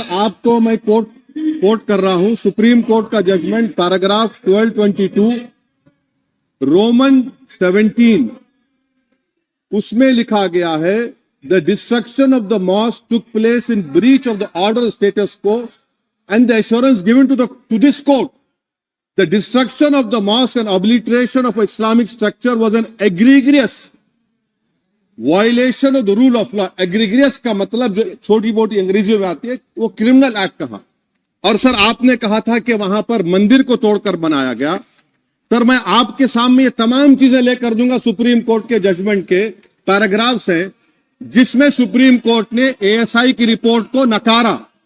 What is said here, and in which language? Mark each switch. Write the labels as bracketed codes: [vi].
[hi] आपको मैं कोट कर रहा हूं सुप्रीम कोर्ट का जजमेंट, पैराग्राफ 1222 रोमन 17, उसमें लिखा गया है, [en] The destruction of the mosque took place in breach of the order status quo and the assurance given to this court, the destruction of the mosque and obliteration of Islamic structure was an egregious violation of the rule of law. [hi] एग्रीग्रियस का मतलब जो छोटी मोटी अंग्रेजी में आती है वो क्रिमिनल एक्ट कहा। और सर आपने कहा था कि वहां पर मंदिर को तोड़कर बनाया गया। सर मैं आपके सामने ये तमाम चीजें लेकर दूंगा, सुप्रीम कोर्ट के जजमेंट के पैराग्राफ्स हैं जिसमें सुप्रीम कोर्ट ने एएसआई की रिपोर्ट को नकारा।